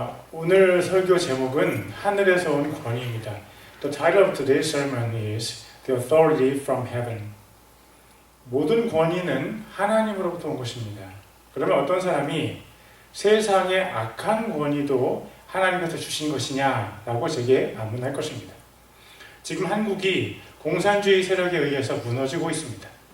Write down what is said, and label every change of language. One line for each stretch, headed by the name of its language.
Korean: 오늘 설교 제목은 하늘에서 온 권위입니다.
English: The title of today's sermon is The Authority from Heaven.
Korean: 모든 권위는 하나님으로부터 온 것입니다. 그러면 어떤 사람이 세상의 악한 권위도 하나님께서 주신 것이냐라고 제게 반문할 것입니다. 지금 한국이 공산주의 세력에 의해서 무너지고 있습니다.